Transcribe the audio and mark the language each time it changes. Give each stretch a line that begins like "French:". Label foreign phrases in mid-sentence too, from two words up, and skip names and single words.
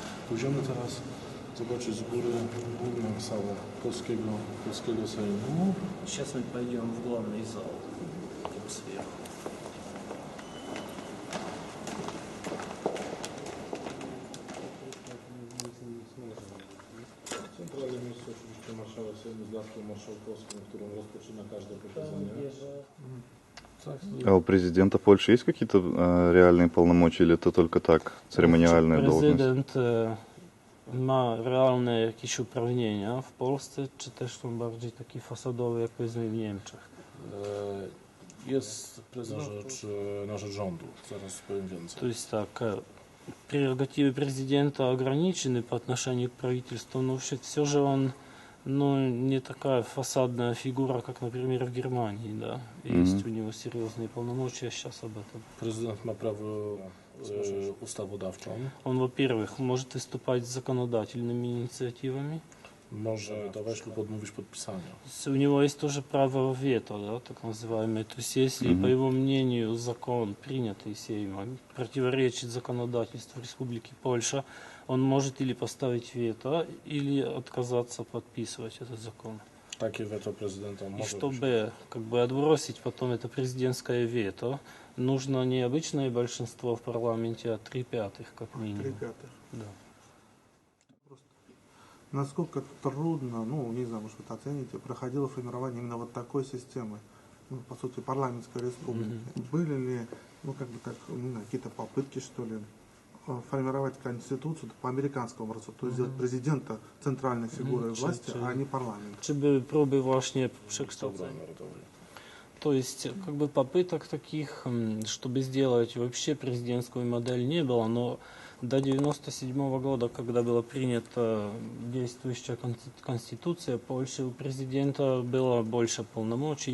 Polish: Pójdziemy teraz zobaczyć z góry główną salę polskiego Sejmu.
Russian: Сейчас мы пойдем в главный зал, там сверху.
Polish: Centralne miejsce oczywiście marszałek Sejmu z laską marszałkowską, którą rozpoczyna każde posiedzenie.
Russian: А у президента Польши есть какие-то реальные полномочия, или это только так, церемониальная должность?
Polish: Prezydent ma realne jakieś uprawnienia w Polsce, czy też są bardziej takie fasadowe, jak powiedzmy w Niemczech? Jest prezydent na rzecz rządu, zaraz powiem więcej.
Russian: То есть так, прерогативы президента ограничены по отношению к правительству, но все же он не такая фасадная фигура, как, например, в Германии, да. Есть у него серьезные полномочия, сейчас об этом.
Polish: Prezydent ma prawo ustawodawczą.
Russian: Он, во-первых, может выступать с законодательными инициативами.
Polish: Może dawać lub odmówić podpisania.
Russian: У него есть тоже право вето, да, так называемое. То есть, если, по его мнению, закон, принятый Сеймом, противоречит законодательству Республики Польша, он может или поставить вето, или отказаться подписывать этот закон.
Polish: Takie weto prezydenta
Russian: И
Polish: może być.
Russian: чтобы как бы отбросить потом это президентское вето, нужно не обычное большинство в парламенте, а 3/5 как минимум. 3/5. Да. Насколько трудно, не знаю, может, вы это оцените, проходило формирование именно вот такой системы, по сути, парламентской республики? Были ли, какие-то попытки, что ли, формировать конституцию по американскому образцу, то есть сделать президента центральной фигурой власти, а не парламент?
Polish: Czy były próby właśnie przekształcenia?
Russian: То есть, как бы попыток таких, чтобы сделать вообще президентскую модель, не было, но до 1997 года, когда была принята действующая конституция Польши, у президента было больше полномочий.